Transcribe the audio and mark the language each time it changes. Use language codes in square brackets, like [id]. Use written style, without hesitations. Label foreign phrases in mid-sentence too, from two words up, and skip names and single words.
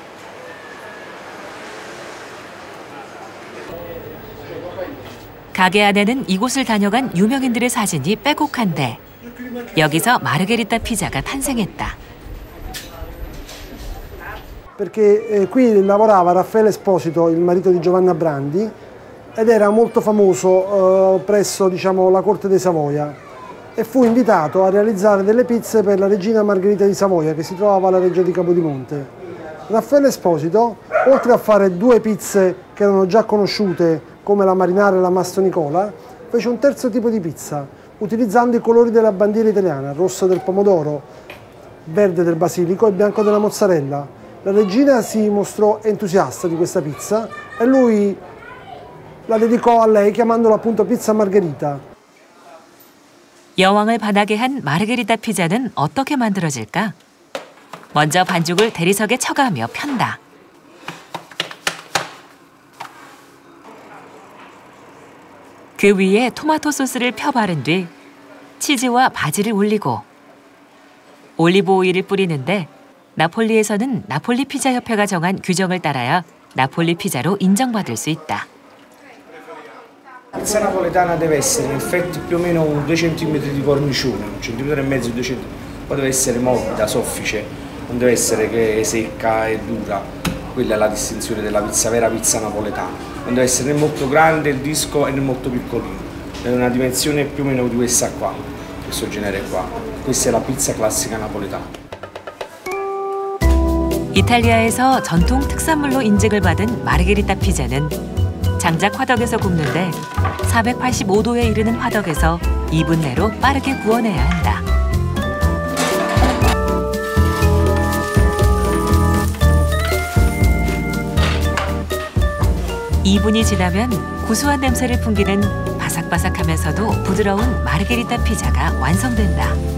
[ko] 가게 안에는 이곳을 다녀간 유명인들의 사진이 빼곡한데 여기서 마르게리타 피자가 탄생했다. [it] Perché qui lavorava Raffaele Esposito, il marito di Giovanna Brandi, ed era molto famoso presso, diciamo, la corte dei Savoia, e fu invitato a realizzare delle pizze per la regina Margherita di Savoia, che si trovava alla reggia di Capodimonte. Raffaele Esposito, oltre a fare 2 pizze che erano già conosciute, come la marinara e la Mastonicola, fece un terzo tipo di pizza, utilizzando i colori della bandiera italiana, rosso del pomodoro, verde del basilico e bianco della mozzarella. La regina si mostrò entusiasta di questa pizza e lui la dedicò a lei chiamandola appunto pizza margherita. [ko] 여왕을 반하게 한 마르게리타 피자는 어떻게 만들어질까? 먼저 반죽을 대리석에 쳐가며 편다. 그 위에 토마토 소스를 펴 바른 뒤 치즈와 바지를 올리고 올리브 오일을 뿌리는데 나폴리에서는 나폴리 피자 협회가 정한 규정을 따라야 나폴리 피자로 인정받을 수 있다. [it] La pizza napoletana deve essere in effetti più o meno 2 cm di cornicione, 1,5 cm, 2 cm. Poi deve essere morbida, soffice, non deve essere che è secca e dura. Quella è la distinzione della pizza, vera pizza napoletana. Non deve essere né molto grande il disco né molto piccolino. Deve una dimensione più o meno di questa qua, questo genere qua. Questa è la pizza classica napoletana. [ko] 이탈리아에서 전통 특산물로 인증을 받은 마르게리타 피자는 장작 화덕에서 굽는데 485도에 이르는 화덕에서 2분 내로 빠르게 구워내야 한다. (2분이) 지나면 구수한 냄새를 풍기는 바삭바삭하면서도 부드러운 마르게리타 피자가 완성된다.